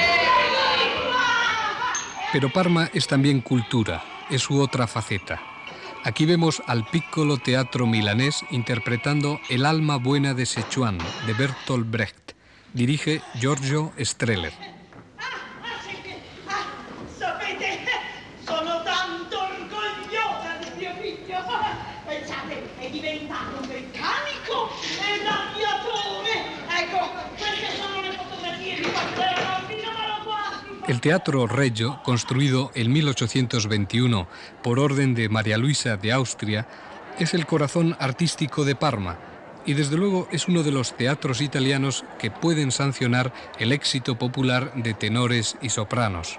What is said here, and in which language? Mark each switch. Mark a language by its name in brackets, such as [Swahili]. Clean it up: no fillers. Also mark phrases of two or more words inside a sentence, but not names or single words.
[Spanish] Pero Parma es también cultura, es su otra faceta. Aquí vemos al Piccolo Teatro Milanés interpretando El alma buena de Szechuan, de Bertolt Brecht. Dirige Giorgio Strehler. [Italian] Sapete, sono tanto orgogliosa di mio figlio. Pensate, è diventato un meccanico e l'aviatore. Ecco, queste sono le fotografie di quando era bambino, ma lo guardi. [Spanish] El Teatro Regio, construido en 1821 por orden de María Luisa de Austria, es el corazón artístico de Parma y desde luego es uno de los teatros italianos que pueden sancionar el éxito popular de tenores y sopranos.